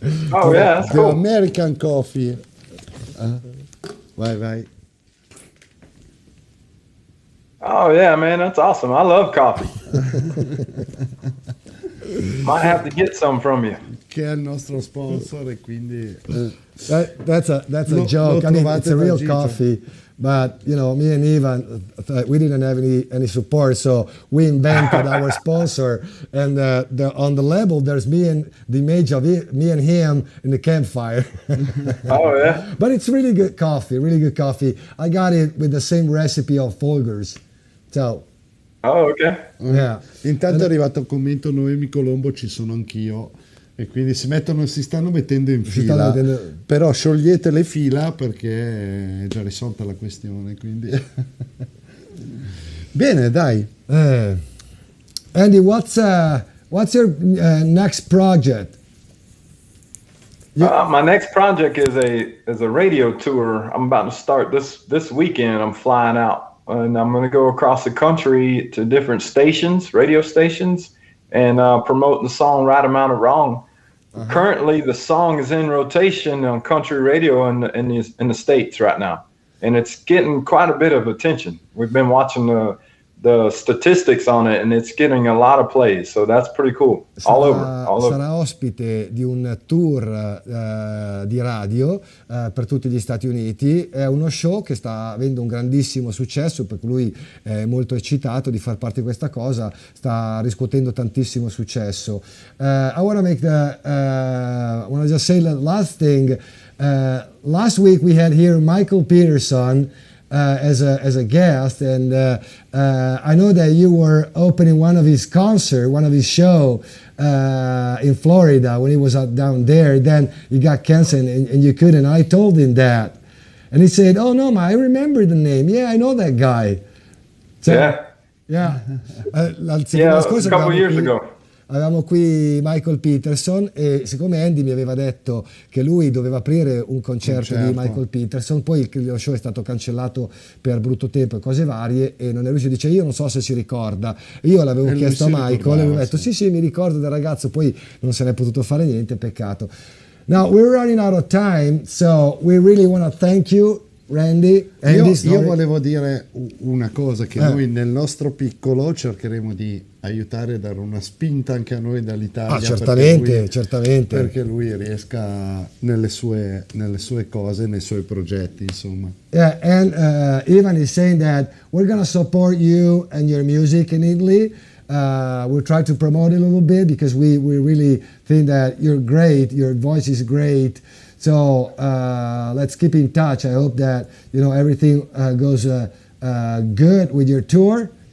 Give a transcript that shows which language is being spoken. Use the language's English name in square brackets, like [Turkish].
[English] Oh yeah, that's cool. American Coffee. Vai. Oh yeah, man, that's awesome. I love coffee. Might have to get some from you. [Italian] Che è il nostro sponsor e quindi [English] That's a joke. I mean, it's a real coffee, but me and Ivan, we didn't have any support, so we invented our sponsor. And on the label, there's me and the image of me and him in the campfire. Oh yeah. But it's really good coffee. I got it with the same recipe of Folgers. So. Oh, ok. Yeah. [Italian] Intanto è arrivato un commento: Noemi Colombo, ci sono anch'io. E quindi si stanno mettendo in fila. Però sciogliete le fila perché è già risolta la questione. Quindi bene, dai. [English] Andy, what's your next project? My next project is a radio tour. I'm about to start this weekend. I'm flying out. And I'm going to go across the country to different radio stations, and promote the song Right Amount of Wrong. Uh-huh. Currently, the song is in rotation on country radio in the States right now, and it's getting quite a bit of attention. We've been watching the the statistics on it, and it's getting a lot of plays, so that's pretty cool. [Italian] Sarà ospite di un tour di radio per tutti gli Stati Uniti. È uno show che sta avendo un grandissimo successo, perché lui è molto eccitato di far parte di questa cosa, sta riscuotendo tantissimo successo. [English] I want to make I want to just say the last thing. Last week we had here Michael Peterson as a guest, and I know that you were opening one of his show in Florida when he was down there. Then you got canceled and you couldn't. I told him that, and he said, "Oh no, I remember the name. Yeah, I know that guy." So, yeah. A couple years ago. [Italian] Avevamo qui Michael Peterson, e siccome Andy mi aveva detto che lui doveva aprire un concerto di Michael Peterson, poi lo show è stato cancellato per brutto tempo e cose varie, e non è riuscito. Dice, io non so se si ricorda. Io l'avevo chiesto a Michael e lui ha detto sì, mi ricordo del ragazzo, poi non se n'è potuto fare niente, peccato. [English] Now we're running out of time, so we really want to thank you, Randy. [Italian] Io volevo dire una cosa, che noi nel nostro piccolo cercheremo di aiutare, dare una spinta anche a noi dall'Italia, certamente, perché lui riesca nelle sue cose, nei suoi progetti, insomma. [English] Yeah, and Ivan is saying that we're going to support you and your music in Italy. We'll try to promote it a little bit, because we really think that you're great, your voice is great. So let's keep in touch. I hope that everything goes good with your tour.